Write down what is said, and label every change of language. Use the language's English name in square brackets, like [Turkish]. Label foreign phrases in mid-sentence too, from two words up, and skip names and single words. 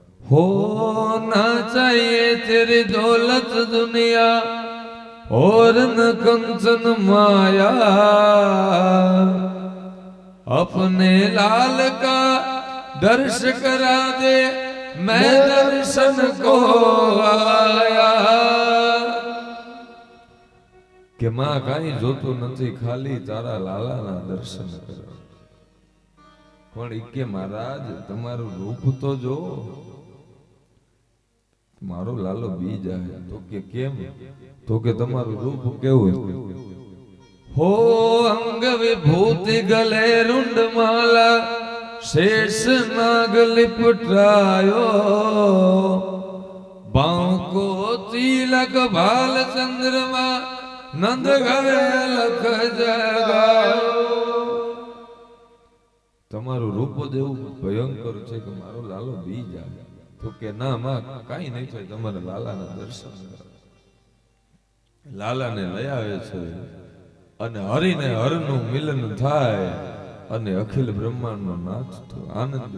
[Hindi] हो ना चाहिए तेरी दौलत दुनिया और न कंचन माया, अपने लाल का दर्श करा दे मैं दर्शन को आया। [Gujarati] કે માં કાંઈ જોતું નથી, ખાલી તારા લાલાના દર્શન કરવા। પણ ઈ કે મહારાજ તમારું રૂપ તો જો, મારો લાલો બી જાય। તો કે કેમ? તો કે તમારું રૂપ કેવું [Hindi] हो अंग विभूति गले रुंड माला शेष नाग लिपटायो, बांको तिलक भाल चंद्रमा नंद घरे लख जगायो। [Gujarati] તમારું રૂપ દેવું ભયંકર છે કે મારો લાલો બી જાય। તો કે ના માં કાઈ નહીં થાય, તમારે લાલાના દર્શન કરો। લાલાને લઈ આવે છે અને હરિને હરનું મિલન થાય અને અખિલ બ્રહ્માંડનો નાથ તો આનંદ।